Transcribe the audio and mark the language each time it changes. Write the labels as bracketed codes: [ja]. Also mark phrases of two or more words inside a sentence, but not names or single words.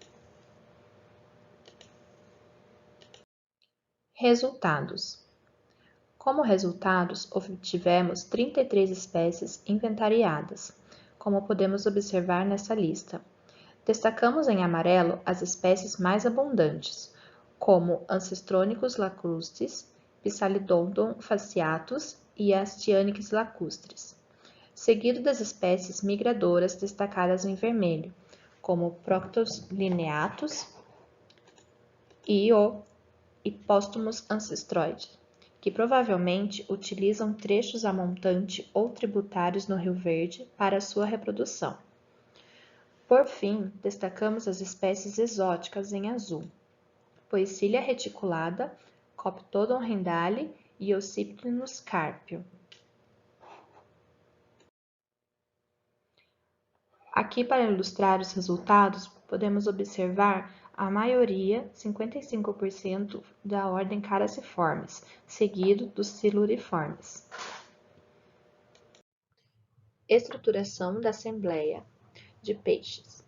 [pt] Resultados. Como resultados, obtivemos 33 espécies inventariadas, como podemos observar nessa lista. Destacamos em amarelo as espécies mais abundantes, como Ancestrornis lacustres, Psalidodon fasciatus e Astyanax lacustres, seguido das espécies migradoras destacadas em vermelho, como Proctos lineatus e o Hippostomus ancestroide, que provavelmente utilizam trechos a montante ou tributários no Rio Verde para sua reprodução. Por fim, destacamos as espécies exóticas em azul, Poecilia reticulada, Coptodon rendale e Euscyprinus carpio. Aqui, para ilustrar os resultados, podemos observar a maioria, 55%, da ordem Carassiformes, seguido dos Siluriformes. Estruturação da Assembleia de Peixes.